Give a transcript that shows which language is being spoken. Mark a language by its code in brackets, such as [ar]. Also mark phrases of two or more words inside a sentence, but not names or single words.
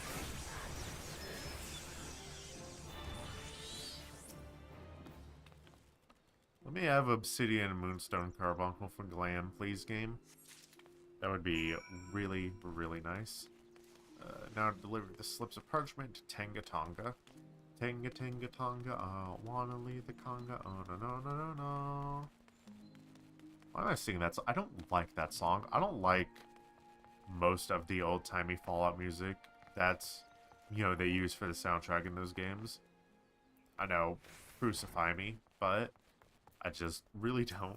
[en] Let me have Obsidian and Moonstone Carbuncle for Glam, please, game. That would be really, really nice. Now deliver the slips of parchment to Tangatonga. Tenga tenga tonga, I don't wanna leave the conga, oh no no no no no. Why am I singing that song? I don't like that song. I don't like most of the old-timey Fallout music that's, you know, they use for the soundtrack in those games. I know, crucify me, but I just really don't.